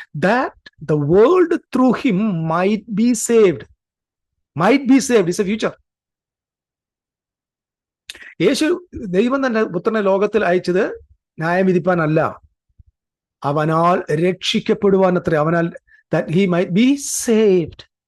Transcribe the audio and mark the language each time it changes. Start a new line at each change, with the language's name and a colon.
English: That the world through him might be saved. Might be saved is a future.
Malayalam: ദൈവം തന്റെ പുത്രനെ ലോകത്തിൽ അയച്ചത് ന്യായം വിധിപ്പാനല്ല, അവനാൽ രക്ഷിക്കപ്പെടുവാനത്രേ. അവനാൽ
English: that he might be saved.